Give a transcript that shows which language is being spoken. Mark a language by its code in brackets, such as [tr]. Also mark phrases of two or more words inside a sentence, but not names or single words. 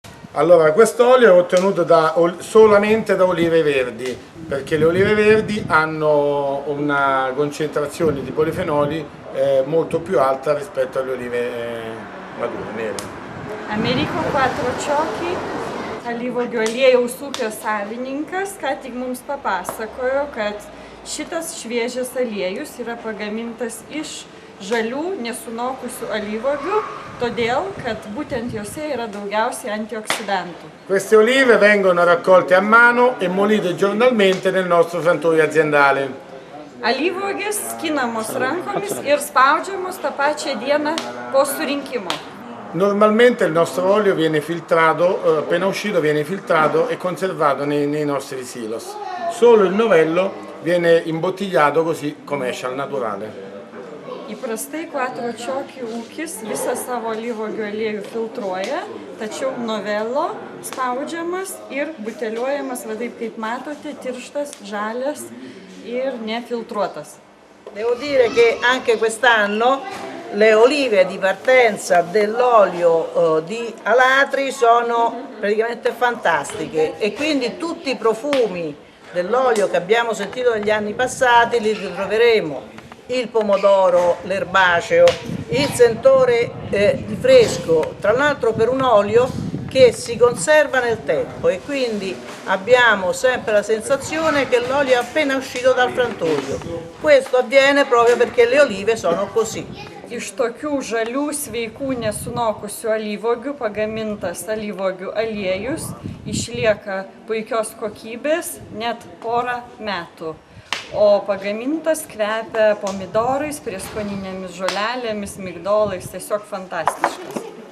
[it] Allora, quest'olio è ottenuto solamente da olive verdi, perché le olive verdi hanno una concentrazione di polifenoli molto più alta rispetto alle olive madure, nere. [lt] Ameriko 4 Čioki, alyvuogių aliejaus ūkio savininkas, ką tik mums papasakojo, kad šitas šviežias aliejus yra pagamintas iš žalių nesunokusių alyvuogių, todėl kad būtent jose yra daugiausiai antioksidantų. [it] Queste olive vengono raccolte a mano e molite giornalmente nel nostro frantoio aziendale. [lt] Alyvuogės skinamos rankomis ir spaudžiamos tą pačią dieną po surinkimo. [it] Normalmente il nostro olio viene filtrato, appena uscito viene filtrato e conservato nei nostri silos. Solo il novello viene imbottigliato così come esce al naturale. [lt] Įprastai 4 Čioki ūkis visą savo alyvuogių aliejų filtruoja, tačiau novello spaudžiamas ir buteliuojamas, va taip kaip matote, tirštas, žalias ir nefiltruotas. [it] Devo dire che anche quest'anno le olive di partenza dell'olio di Alatri sono praticamente fantastiche e quindi tutti i profumi dell'olio che abbiamo sentito negli anni passati li ritroveremo. Il pomodoro, l'erbaceo, il sentore di fresco, tra l'altro per un olio che si conserva nel tempo e quindi abbiamo sempre la sensazione che l'olio è appena uscito dal frantoio. Questo avviene proprio perché le olive sono così. [lt] Iš tokių žalių, sveikų, nesunokusių alyvuogių pagamintas alyvuogių aliejus išlieka puikios kokybės net porą metų. O pagamintas kvepia pomidorais, prieskoninėmis žolelėmis, migdolais, tiesiog fantastiškas.